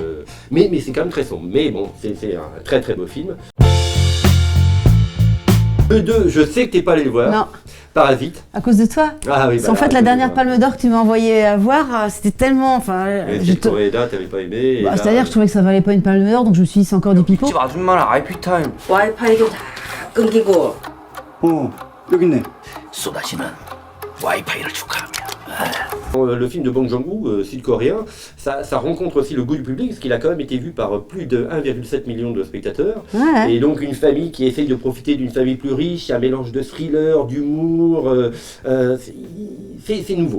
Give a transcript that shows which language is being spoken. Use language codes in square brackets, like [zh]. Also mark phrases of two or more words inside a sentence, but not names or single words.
[fr] Mais c'est quand même très sombre. Mais bon, c'est un très très beau film. Le 2, je sais que t'es pas allé le voir. Non. Parasite. À cause de toi. Ah oui. En fait, la dernière Palme d'Or que tu m'as envoyé à voir, c'était tellement. Enfin, Coréda, t'avais pas aimé. Bah, c'est-à-dire que je trouvais que ça valait pas une Palme d'Or, donc je me suis dit c'est encore du pipeau. [ko] 와이파이도 다 끊기고. 여기 있네. 쏟아지는 와이파이를 축하합니다. [fr] Le film de Bong Joon-ho, sud-coréen, ça rencontre aussi le goût du public, parce qu'il a quand même été vu par plus de 1,7 million de spectateurs. Ouais. Et donc une famille qui essaye de profiter d'une famille plus riche, un mélange de thriller, d'humour, c'est nouveau.